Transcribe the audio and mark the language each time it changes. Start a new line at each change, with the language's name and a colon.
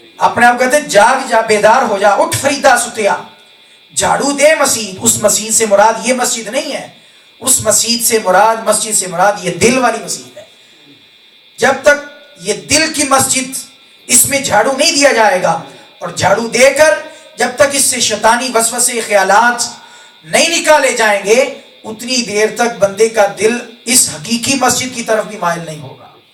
Urdu: اپنے آپ کہتے ہیں جاگ جا، بیدار ہو جا.
Punjabi: اٹھ فریدا ستیا جھاڑو دے مسجد.
Urdu: اس مسجد سے مراد یہ مسجد نہیں ہے، اس مسجد سے مراد یہ دل والی مسجد ہے. جب تک یہ دل کی مسجد، اس میں جھاڑو نہیں دیا جائے گا، اور جھاڑو دے کر جب تک اس سے شیطانی وسوسے خیالات نہیں نکالے جائیں گے، اتنی دیر تک بندے کا دل اس حقیقی مسجد کی طرف بھی مائل نہیں ہوگا.